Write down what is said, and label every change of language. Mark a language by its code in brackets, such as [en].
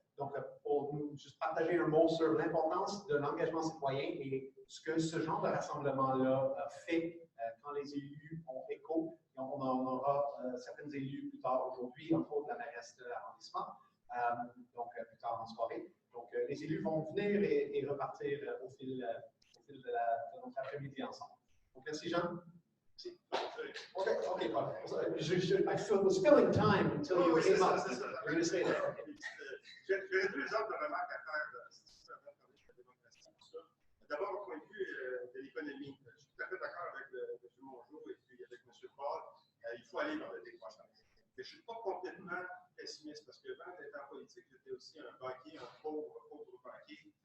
[fr] Donc, pour nous juste partager un mot sur l'importance de l'engagement citoyen et ce que ce genre de rassemblement-là fait quand les élus ont écho. On en aura certains élus plus tard aujourd'hui, entre autres la mairesse de l'arrondissement, donc plus tard en soirée. Donc, les élus vont venir et repartir au fil de notre après-midi ensemble. Donc, merci Jean. Okay, Paul. [en] I was filling time until you came up. We're going to say that. [fr] J'ai deux autres remarques à faire avant de démocratie. D'abord, au point de vue de l'économie, je suis tout à fait d'accord avec M. Mongeau et puis avec M. Paul. Il faut aller vers la décroissance. Mais je ne suis pas complètement pessimiste parce que avant d'être en politique, j'étais aussi un banquier, un pauvre banquier.